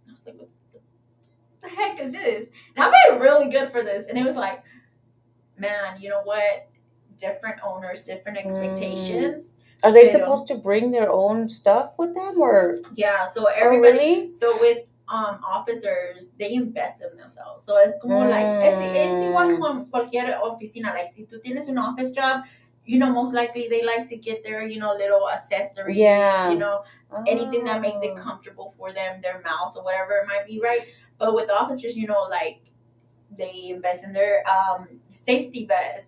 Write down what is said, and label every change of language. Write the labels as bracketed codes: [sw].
[en] And I was like, what the heck is this? And I paid really good for this. And it was like, man, you know what? Different owners, different expectations. Are they supposed to bring their own stuff with them, or? Yeah, so everybody. Really? So with officers, they invest in themselves. [es] So es como like, es igual con cualquier oficina. [en] Like, [es] si tú tienes [en] an office job, most likely they like to get their, little accessories, anything that makes it comfortable for them, their mouse or whatever it might be, right? But with officers, like, they invest in their safety vests.